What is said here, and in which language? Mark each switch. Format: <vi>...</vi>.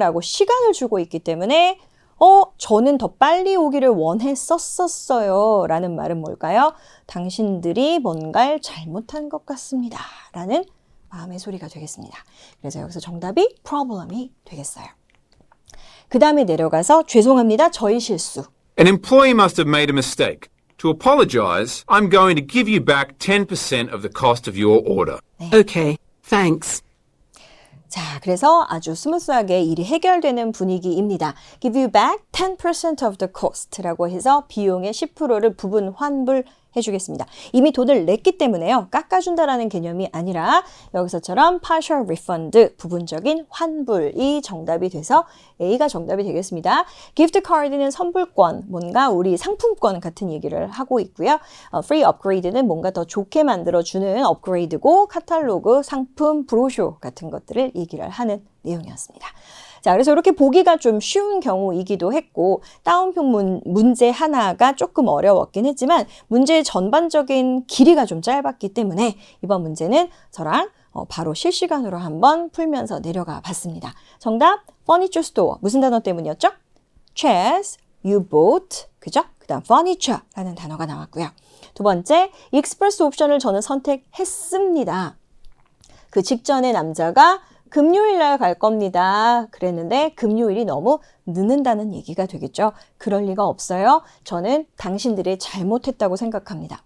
<ko>라고 시간을 주고 있기 때문에 저는 더 빨리 오기를 원했었어요. 라는 말은 뭘까요? 당신들이 뭔가를 잘못한 것 같습니다. 라는 마음의 소리가 되겠습니다. 그래서 여기서 정답이 problem이 되겠어요. 그 다음에 내려가서 죄송합니다. 저희 실수.</ko> <en>An employee must have made a mistake. To apologize, I'm going to give you back 10% of the cost of your order. Okay, thanks.</en> <ko>자, 그래서 아주 스무스하게 일이 해결되는 분위기입니다.</ko> <en>Give you back 10% of the cost</en> <ko>라고 해서 비용의 10%를 부분 환불해 주겠습니다. 이미 돈을 냈기 때문에요. 깎아준다라는 개념이 아니라 여기서처럼 partial refund, 부분적인 환불이 정답이 돼서 A가 정답이 되겠습니다. gift card는 선불권, 뭔가 우리 상품권 같은 얘기를 하고 있고요. free upgrade는 뭔가 더 좋게 만들어주는 업그레이드고 카탈로그, 상품, 브로셔 같은 것들을 얘기를 하는 내용이었습니다. 자, 그래서 이렇게 보기가 좀 쉬운 경우이기도 했고 따옴표 문제 하나가 조금 어려웠긴 했지만 문제의 전반적인 길이가 좀 짧았기 때문에 이번 문제는 저랑 바로 실시간으로 한번 풀면서 내려가 봤습니다. 정답, furniture store. 무슨 단어 때문이었죠? chairs, U-boat, 그죠? 그 다음 furniture라는 단어가 나왔고요. 두 번째, express 옵션을 저는 선택했습니다. 그 직전에 남자가 금요일 날 갈 겁니다. 그랬는데 금요일이 너무 늦는다는 얘기가 되겠죠. 그럴 리가 없어요. 저는 당신들이 잘못했다고 생각합니다.</ko>